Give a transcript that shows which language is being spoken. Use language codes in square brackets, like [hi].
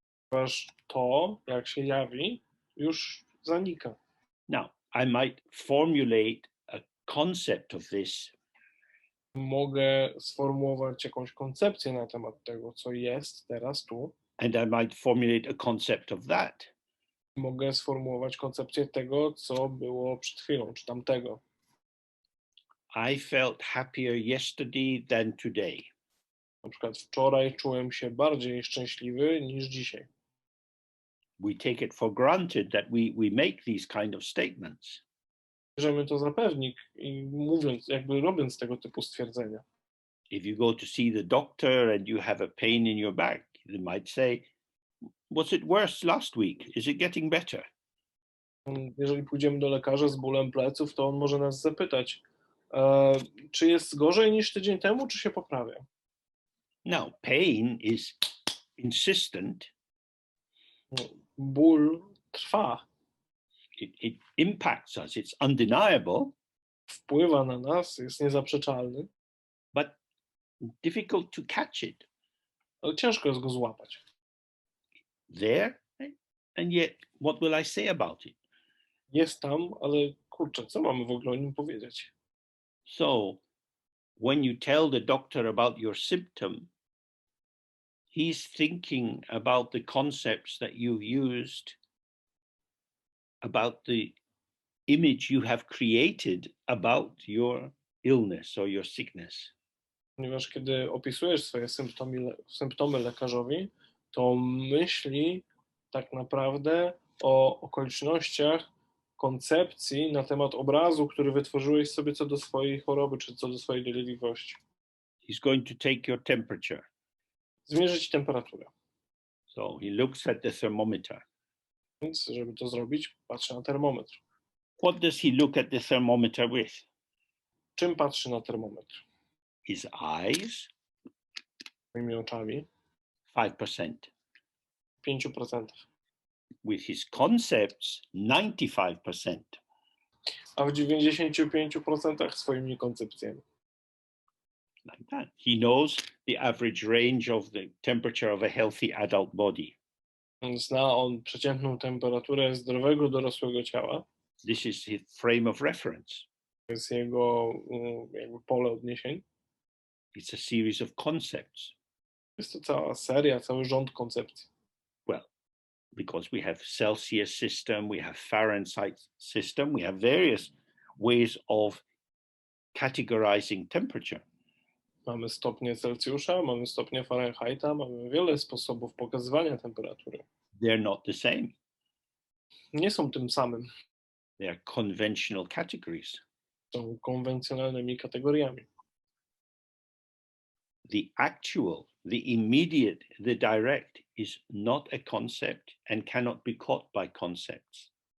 [pl] Ponieważ to, jak się jawi, już zanika. [en] Now, I might formulate a concept of this. [pl] Mogę sformułować jakąś koncepcję na temat tego, co jest teraz tu. [en] And I might formulate a concept of that. [pl] Mogę sformułować koncepcję tego, co było przed chwilą, czy tamtego. [en] I felt happier yesterday than today. [pl] Na przykład wczoraj czułem się bardziej szczęśliwy niż dzisiaj. [en] We take it for granted that we make these kind of statements. [pl] Bierzemy to za pewnik i mówiąc, jakby robiąc tego typu stwierdzenia. [en] If you go to see the doctor and you have a pain in your back, they might say, was it worse last week? Is it getting better? [pl] Jeżeli pójdziemy do lekarza z bólem pleców, to on może nas zapytać, czy jest gorzej niż tydzień temu, czy się poprawia? [en] Now, pain is insistent. [pl] Ból trwa, [en] It impacts us. It's undeniable, [pl] wpływa na nas, jest niezaprzeczalny, [en] but difficult to catch it [pl] ale ciężko jest go złapać. [en] there. And yet, what will I say about it? [pl] Jest tam, ale kurczę, co mamy w ogóle o nim powiedzieć? [en] So, when you tell the doctor about your symptom, he's thinking about the concepts that you've used, about the image you have created about your illness or your sickness. [pl] Ponieważ kiedy opisujesz swoje symptomy lekarzowi, to myśli tak naprawdę o okolicznościach, koncepcji na temat obrazu, który wytworzyłeś sobie co do swojej choroby, czy co do swojej dolegliwości. [en] He's going to take your temperature. [pl] Zmierzyć temperaturę. [en] So he looks at the thermometer. [pl] Więc, żeby to zrobić, patrzy na termometr. [en] What does he look at the thermometer with? [pl] Czym patrzy na termometr? [en] His eyes, [pl] Moimi oczami. 5%. 5%. [en] With his concepts, 95%. [pl] A w 95% swoimi koncepcjami. [en] Like that. He knows the average range of the temperature of a healthy adult body. [pl] Zna on przeciętną temperaturę zdrowego dorosłego ciała. [en] This is his frame of reference. [pl] To jest jego jakby pole odniesień. [en] It's a series of concepts. [pl] Jest to cała seria, cały rząd koncepcji. [en] Well, because we have Celsius system, we have Fahrenheit system, we have various ways of categorizing temperature. [pl] Mamy stopnie Celsjusza, mamy stopnie Fahrenheita, mamy wiele sposobów pokazywania temperatury. [en] They're not the same. [pl] Nie są tym samym. [en] They are conventional categories. [pl] Są konwencjonalnymi kategoriami. [en] The actual, the immediate, the direct is not a concept and cannot be caught by concepts.